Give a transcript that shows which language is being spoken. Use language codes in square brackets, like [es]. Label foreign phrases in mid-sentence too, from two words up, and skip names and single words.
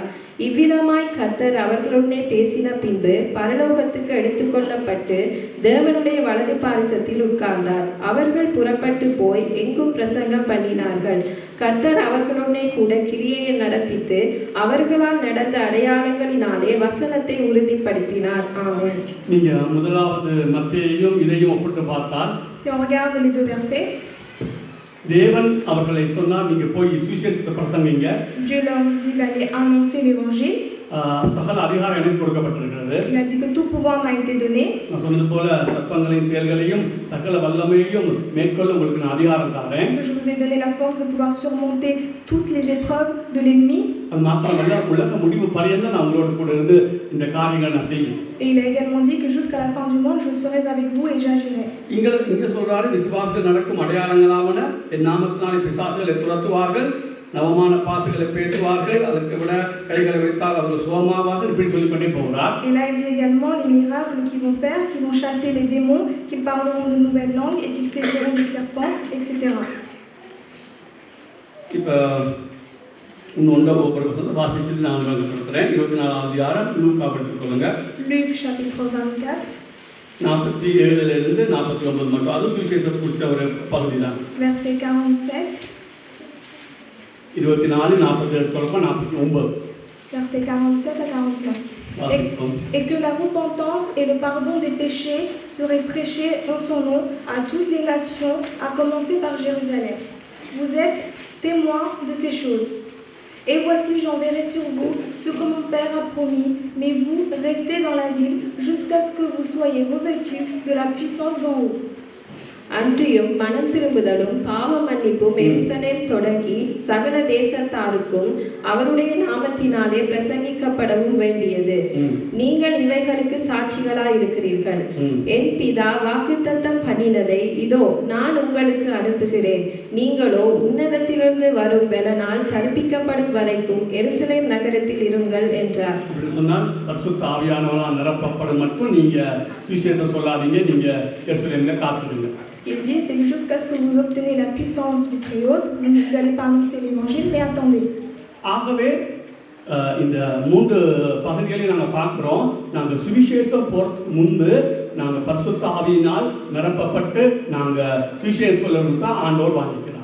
[ta] இவ்விதமாய் கர்த்தர் அவர்களுடனே பேசின பின்பு பரலோகத்துக்கு எடுத்துக்கொள்ளப்பட்டு தேவனுடைய வலது பாரிசத்தில் உட்கார்ந்தார். அவர்கள் புறப்பட்டு போய் எங்கும் பிரசங்கம் பண்ணினார்கள். கர்த்தர் அவர்களுடனே கூட கிரியையை நடப்பித்து அவர்களால் நடந்த அடையாளங்களினாலே வசனத்தை உறுதிப்படுத்தினார். ஆமென். நீங்க முதலாவது மத்தேயும் இதையும் ஒப்பிட்டு பார்த்தால், [fr] Si on regarde les deux versets, [ta] தேவன் அவர்களை சொன்னார், நீங்க போய் சுவிசேஷத்தை பிரசங்கிங்க, [fr] Dieu leur dit d'aller annoncer l'évangile. [ta] சகல அதிகாரம் எனக்கு கொடுக்கப்பட்டிருக்கிறது. [fr] Il a dit que tout pouvoir m'a été donné. [ta] நான் சொன்னது போல சர்ப்பங்களையும் தேள்களையும் சகல வல்லமையையும் மேற்கொள்ள உங்களுக்கு நான் அதிகாரம் தரேன். [fr] Je vous ai donné la force de pouvoir surmonter toutes les épreuves de l'ennemi. [ta] அது மாத்திரமல்ல, உலக முடிவு பரியந்தம் நான் உங்களோட கூட இருந்து இந்த காரியங்களை நான் செய்வேன். [fr] Et il a également dit que jusqu'à la fin du monde, je serai avec vous et j'agirai. [ta] இங்க சொல்றாரு, விசுவாசத்தில் நடக்கும் அடையாளங்களாவன, என் நாமத்தினாலே பிசாசுகளை துரத்துவார்கள், நவமான பாசுகளை பேசுவார்கள், அதற்கு விட கைகளை வைத்தால் அவர்கள் சுகமாவார்கள், இப்படி சொல்லிக்கொண்டே போகிறார். [fr] Et là, il dit également les miracles qu'ils vont faire, qu'ils vont chasser les démons, qu'ils parleront de nouvelles langues et qu'ils saisiront des serpents, etc. [ta] இப்போ இன்னொன்று ஒவ்வொரு வாசிச்சுட்டு நான் உங்களுக்கு சொல்கிறேன். 24வது அதிகாரம் லூக்கா எடுத்துக்கொள்ளுங்க. [fr] Luc chapitre 24, [ta] 47 49 மட்டும். அது சுவிசேஷத்தை குறித்த ஒரு பகுதி தான். [fr] verset 47, [ta] 24 47 49. [fr] verset 47 à 49. Et que la repentance et le pardon des péchés seraient prêchés en son nom à toutes les nations, à commencer par Jérusalem. Vous êtes témoins de ces choses. Et voici, j'enverrai sur vous ce que mon Père a promis, mais vous restez dans la ville jusqu'à ce que vous soyez revêtus de la puissance d'en haut. [ta] அன்றியும் மனம் திரும்புதலும் பாவ மன்னிப்பும் எருசலேம் தொடங்கி சகல தேசத்தாருக்கும் அவருடைய நாமத்தினாலே பிரசங்கிக்கப்படவும் வேண்டியது. நீங்கள் இவைகளுக்கு சாட்சிகளாய் இருக்கிறீர்கள். என் பிதா வாக்குத்தத்தம் பண்ணினதை இதோ நான் உங்களுக்கு அனுப்புகிறேன். நீங்களோ உன்னதத்திலிருந்து வரும் பெலனால் கற்பிக்கப்படும் வரைக்கும் எருசலேம் நகரத்தில் இருங்கள் என்றார். சொன்னால் பரிசுத்த ஆவியானவரால் நிரப்பப்படும் மட்டும் நீங்க சுவிசேஷத்தை சொல்லாதீங்க, நீங்க எருசலேம்ல காத்துடுங்க. [fr] Ce qu'il dit, c'est que jusqu'à ce que vous obtenez la puissance du Très-Haut, vous n'allez pas annoncer l'évangile, mais attendez. [ta] ஆகவே இந்த 3 பகுதிகளை நாங்கள் பார்க்கிறோம். நாங்கள் சுவிசேஷம் போறதுக்கு முன்பு நாங்கள் பரிசுத்த ஆவியினால் நிரப்பப்பட்டு நாங்கள் சுவிசேஷம் சொல்லணும் தான் ஆண்டவர் வாங்கிக்கிறார்.